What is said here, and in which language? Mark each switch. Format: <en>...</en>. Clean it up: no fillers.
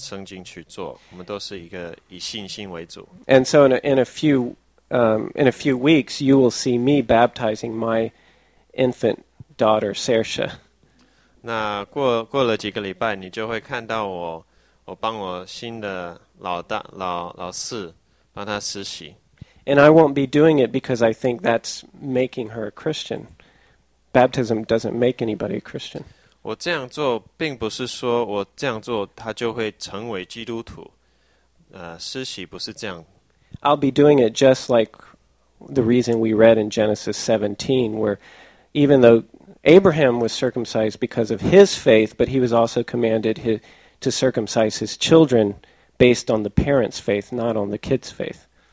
<zh>然后同时，教会里面的人也有的了解我们这样的看法，可是并不同意，可是他们还是愿意去参加崇拜，因为他们知道我们两个人都是想照圣经去做，我们都是一个以信心为主。</zh> <en>And so in a few weeks, you will see me baptizing my infant daughter, Saoirse.</en> <zh>那过了几个礼拜，你就会看到我帮我新的老四帮她施洗。</zh> <en>And I won't be doing it because I think that's making her a Christian. Baptism doesn't make anybody a Christian.</en> <zh>我这样做并不是说我这样做她就会成为基督徒。施洗不是这样。</zh> <en>I'll be doing it just like the reason we read in Genesis 17, where even though Abraham was circumcised because of his faith, but he was also commanded to circumcise his children based on the parents' faith, not on the kids' faith.</en>